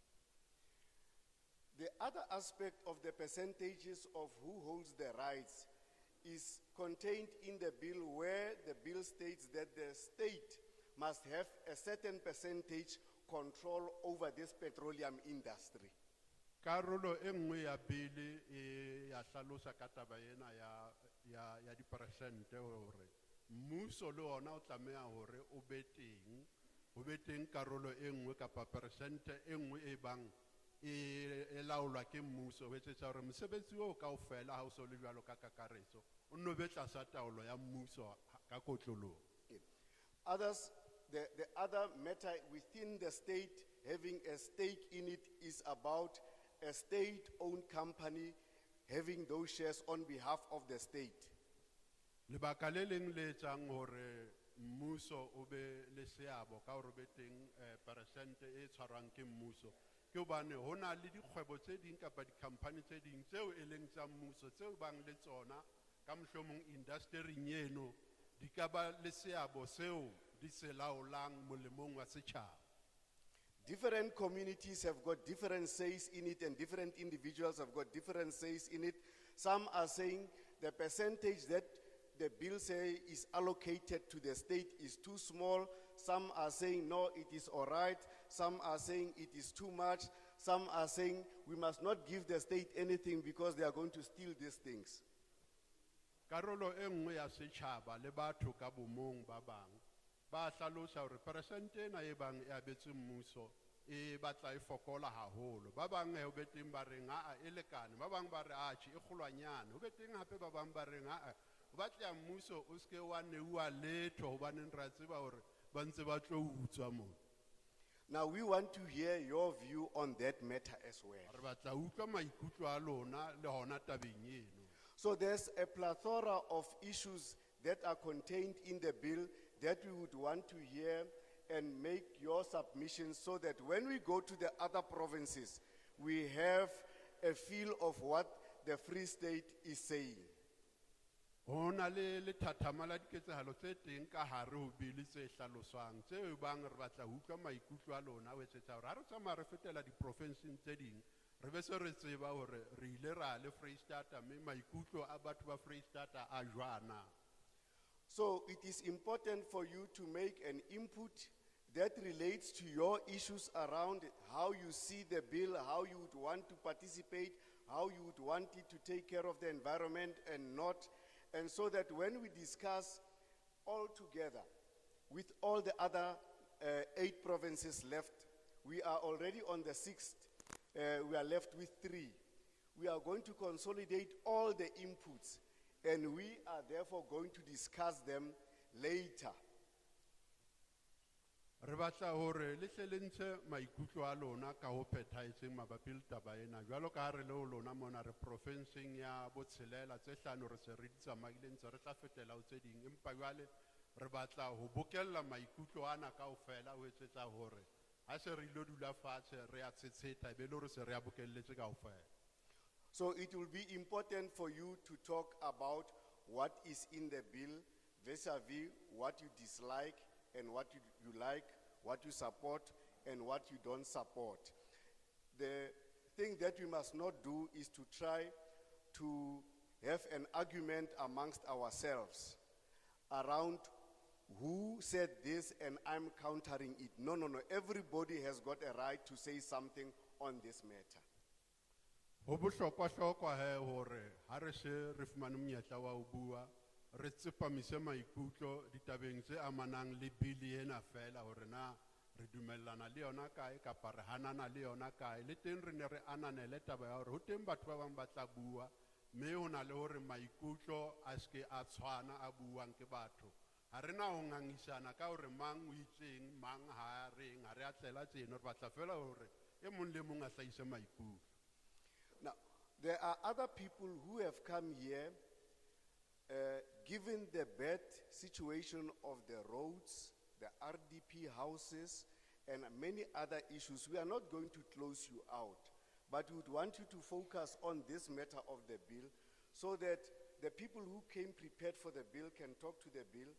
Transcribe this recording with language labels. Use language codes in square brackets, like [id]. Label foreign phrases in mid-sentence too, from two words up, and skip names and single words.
[en] The other aspect of the percentages of who holds the rights is contained in the bill, where the bill states that the state must have a certain percentage control over this petroleum industry. [st] Karolo e nngwe ya bili ya hlalosa ka taba ena ya diperesente hore mmuso le ona o tlameha hore o be teng karolo e nngwe kapa peresente e nngwe e bang e laolwa ke mmuso ho etsetsa hore mosebetsi o kaofela ha o so le jwalo ka kakaretso o nno be tlasa taolo ya mmuso ka kotloloho. [en] Others, the other matter within the state having a stake in it is about a state-owned company having those shares on behalf of the state. [st] Lebaka le leng le etsang hore mmuso o be le seabo ka hore be teng peresente e tshwarwang ke mmuso ke hobane ho na le dikgwebo tse ding kapa di-company tse ding tseo e leng tsa mmuso tseo bang le tsona ka mohlomong industry-ing eno di ka ba le seabo seo di se laolang molemong wa setjhaba. [en] Different communities have got different says in it, and different individuals have got different says in it. Some are saying the percentage that the bill say is allocated to the state is too small. Some are saying no, it is all right. Some are saying it is too much. Some are saying we must not give the state anything because they are going to steal these things. [st] Karolo e nngwe ya setjhaba le batho ka bomong ba bang ba hlalosa hore persente na e bang e abetse mmuso e batla e fokola haholo. Ba bang ho beteng ba reng a e lekane, ba bang ba re a tshi e kgolwanyane, ho beteng hape ba bang ba reng a o batla mmuso o ske wa neua letho hobane ra tseba hore ba ntse ba tlo utswa mo. [en] Now we want to hear your view on that matter as well. [st] Re batla utlwa maikutlo a lona le hona tabeng eno. [en] So there's a plethora of issues that are contained in the bill that we would want to hear and make your submissions so that when we go to the other provinces, we have a feel of what the Free State is saying. [st] Hona le thathama la diketsahalo tse teng ka hare ho bili tse hlaloswang tse bang re batla utlwa maikutlo a lona ho etsetsa hore ha re tsamaya re fetela di-provinceng tse ding re be se re tseba hore re ile ra le Freistata mme maikutlo a batho ba Freistata a jwana. [en] So it is important for you to make an input that relates to your issues around how you see the bill, how you would want to participate, how you would want it to take care of the environment and not. And so that when we discuss all together with all the other 8 provinces left, we are already on the 6th, we are left with 3. We are going to consolidate all the inputs and we are therefore going to discuss them later. [st] Re batla hore le hle le ntshe maikutlo a lona ka ho phethahetseng mabapi le taba ena jwalo ka ha re le ho lona mona re provinceng ya Botshelela tse hlano re se re ditsamaile ntse re tla fetela ho tse ding empa jwale re batla ho bokella maikutlo ana kaofela ho etsetsa hore ha se re ilo dula fatshe re a tsetsetsa be le hore se re a bokelletse kaofela. [en] So it will be important for you to talk about what is in the bill vis-a-vis what you dislike and what you like, what you support and what you don't support. The thing that we must not do is to try to have an argument amongst ourselves around who said this and I'm countering it. No. Everybody has got a right to say something on this matter. [st] Ho bohlokwa he hore ha re se re fumane monyetla wa ho bua re tsepamise maikutlo ditabeng tse amanang le bili ena fela hore na re dumellana le yona kae kapa re hanana le yona kae le teng re ne re ananele taba ya hore ho teng batho ba bang ba tla bua mme ho na le hore maikutlo a ske a tshwana a buang ke batho ha re na ho ngangisana ka hore mang o itseng mang ha reng ha re a tlela tseno re batla fela hore e mong le mong a hlahise maikutlo. [en] Now there are other people who have come here given the bad situation of the roads, the RDP houses, and many other issues. We are not going to close you out, but we would want you to focus on this matter of the bill so that the people who came prepared for the bill can talk to the bill.